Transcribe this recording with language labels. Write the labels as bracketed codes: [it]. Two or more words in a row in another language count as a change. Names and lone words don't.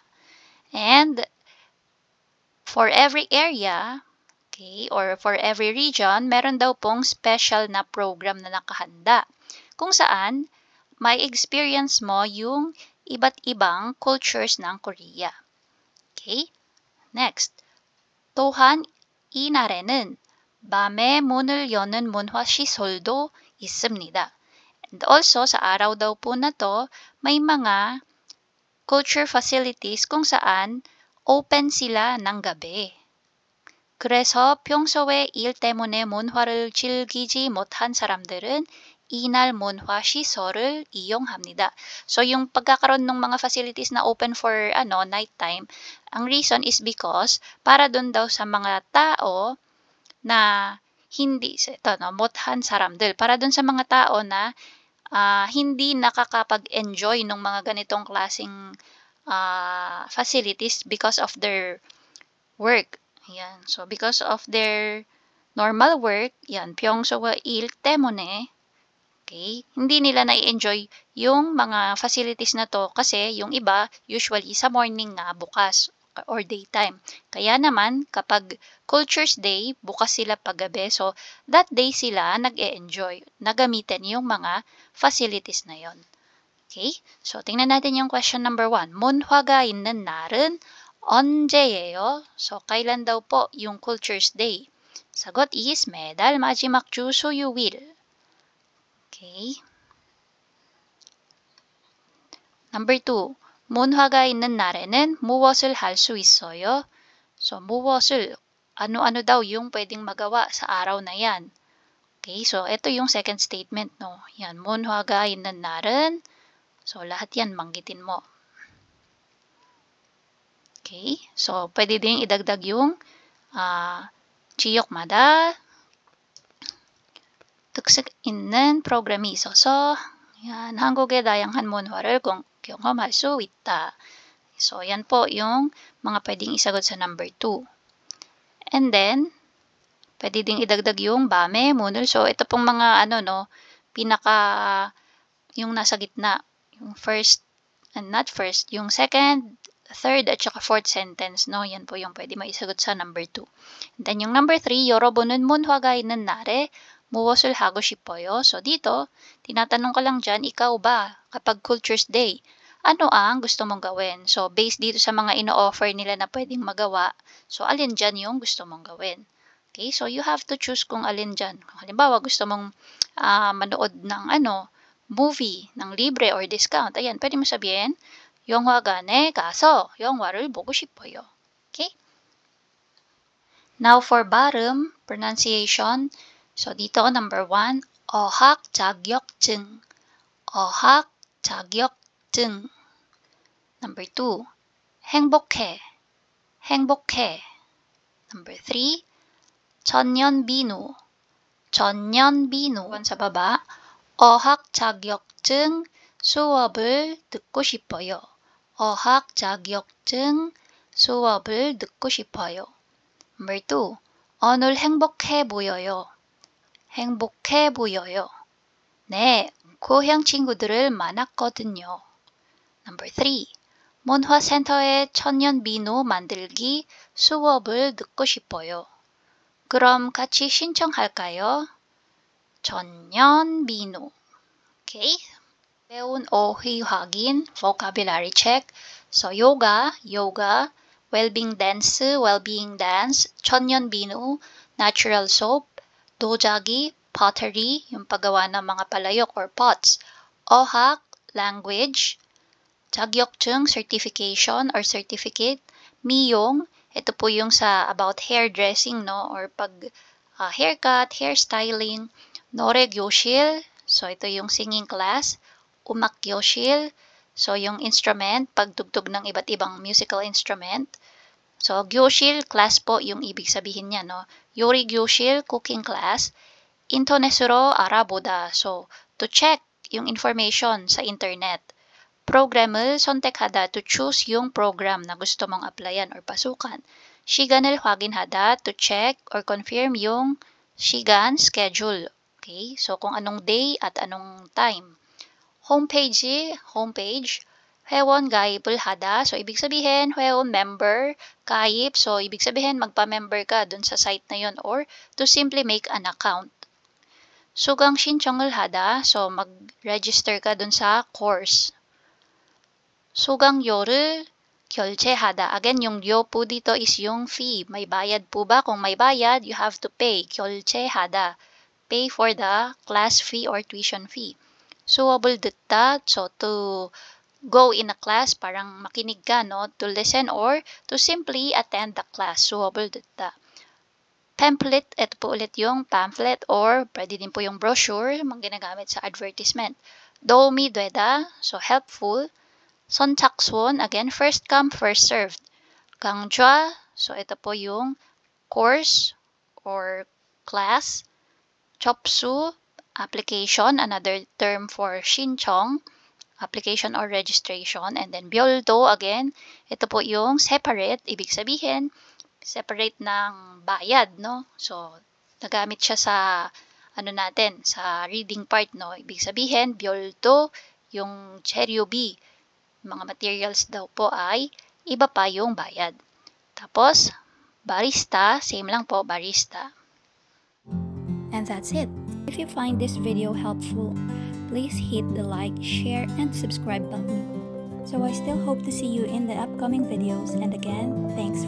[en] And for every area, okay, or for every region, [tl] meron daw pong special na program na nakahanda kung saan may experience mo yung iba't ibang cultures ng Korea. [en] Okay? Next. [ko] 또한 이 날에는 밤에 문을 여는 문화시설도 있습니다. [en] And also, [tl] sa araw daw po na to, may mga culture facilities kung saan open sila ng gabi. [ko] 그래서 평소에 일 때문에 문화를 즐기지 못한 사람들은 이날 문화 시설을 이용합니다. [tl] So, yung pagkakaroon ng mga facilities na [en] open for nighttime, [tl] ang reason is because para dun daw sa mga tao na hindi, [ko] 못한 사람들, [tl] para dun sa mga tao na hindi nakakapag-enjoy ng mga ganitong klaseng facilities [en] because of their work. [tl] Yan. [en] So, because of their normal work, [tl] yan, [ko] 평소와 일 때문에, [tl] okay, hindi nila na-enjoy yung mga facilities na to kasi yung iba, usually sa morning nga bukas or daytime. Kaya naman, kapag Culture's Day, bukas sila paggabi. So, that day sila nag-e-enjoy, nagamitin yung mga facilities na yon. Okay? So, tingnan natin yung question number 1. [ko] 문화가 있는 날은 언제예요? [tl] So, kailan daw po yung Culture's Day? Sagot is [ko] 매달 마지막 주 수요일. [en] Okay? Number 2. [ko] 문화가 있는 날에는 무엇을 할 수 있어요? So, 무엇을, [tl] ano-ano daw yung pwedeng magawa sa araw na yan. Okay, so ito yung [en] second statement, [tl] no? Yan, [ko] 문화가 있는 날은, [tl] so lahat yan, banggitin mo. Okay, so pwede din idagdag yung [ko] 지역마다 특색 있는 프로그램이 있어서, [tl] yan, [ko] 한국의 다양한 문화를 경험할 수 있다. [tl] So, yan po yung mga pwedeng isagot sa number 2. And then, pwede ding idagdag yung bame, munul. So, ito pong mga yung nasa gitna. Yung first, and not first, yung second, third, at saka fourth sentence, no? Yan po yung pwede maisagot sa number 2. And then, yung number 3, [ko] 여러분은 문화가 있는 날에 무엇을 하고 싶어요? [tl] So, dito, tinatanong ko lang dyan, ikaw ba, kapag Culture's Day, ano ang gusto mong gawin? So, based dito sa mga ino-offer nila na pwedeng magawa, so, alin dyan yung gusto mong gawin? Okay, so [en] you have to choose [tl] kung alin dyan. Kung halimbawa, gusto mong manood ng movie, ng libre or discount, ayan, pwede mo sabihin, [ko] 영화관에 가서 영화를 보고 싶어요. [en] Okay? Now for bottom, pronunciation. [tl] So dito, number 1, [ko] 어학 자격증. 어학 자격증. [en] Number 2, [ko] 행복해. 행복해. [en] Number 3, [ko] 전년비누. 전년비누. [tl] sa baba, [ko] 어학 자격증 수업을 듣고 싶어요. 어학 자격증 수업을 듣고 싶어요. [en] Number 2, [ko] 오늘 행복해 보여요. 행복해 보여요. 네, 고향 친구들을 만났거든요. [en] Number 3, [ko] 문화센터의 천년비누 만들기 수업을 듣고 싶어요. 그럼 같이 신청할까요? 천년비누. Okay? 배운 어휘 확인, [en] vocabulary check. So, yoga, well-being dance, [ko] 천년비누, [en] natural soap, dojagi, pottery, [tl] yung paggawa ng mga palayok or pots, 어학, language, 자격증, [en] certification or certificate, [tl] 미용, ito po yung sa [en] about hairdressing, [tl] no, or pag haircut, hairstyling, 노래교실, so ito yung [en] singing class, [tl] 음악교실, so yung instrument, pagtugtog ng iba't ibang [en] musical instrument. [tl] So, 교실, class po yung ibig sabihin niya, no? [ko] 요리교실, [en] cooking class, [ko] 인터넷으로 알아보다, [en] so to check yung information sa internet. [ko] program을 선택하다, [en] to choose [tl] yung program na gusto mong applyan or pasukan. [ko] 시간을 확인하다, [en] to check or confirm yung 시간, schedule. Okay? [tl] So, kung anong day at anong time. [en] homepage, [ko] 회원 가입을 하다. [tl] So, ibig sabihin, 회원 member, 가입. So, ibig sabihin, magpa-member ka dun sa site na yun or [en] to simply make an account. [ko] 수강 신청을 하다. [tl] So, mag-register ka dun sa course. [ko] 수강료를 결제하다. [tl] Again, yung 료 po dito is yung fee. May bayad po ba? Kung may bayad, [en] you have to pay. 결제하다. Pay for the class fee or tuition fee. [ko] 수업을 듣다. [en] So, to go in a class, [tl] parang makinig ka, no? [en] To listen or to simply attend the class. [ko] 수업을 듣다. [en] Pamphlet, [tl] ito po ulit yung pamphlet or pwede din po yung brochure, mga ginagamit sa advertisement. [ko] 도움이 되다, [en] so helpful. 선착순, again, first come, first served. [ko] 강좌, [tl] so ito po yung course or class. [en] 접수, application, another term for 신청, application or registration. And then 별도, [tl] again, ito po yung separate, ibig sabihin, separate ng bayad, no? So, nagamit siya sa, sa reading part, no? Ibig sabihin, 별도, yung 재료비, mga materials daw po ay iba pa yung bayad. Tapos, barista, same lang po, barista. [en] And that's it. If you find this video helpful, please hit the like, share, and subscribe button. So I still hope to see you in the upcoming videos, and again, thanks for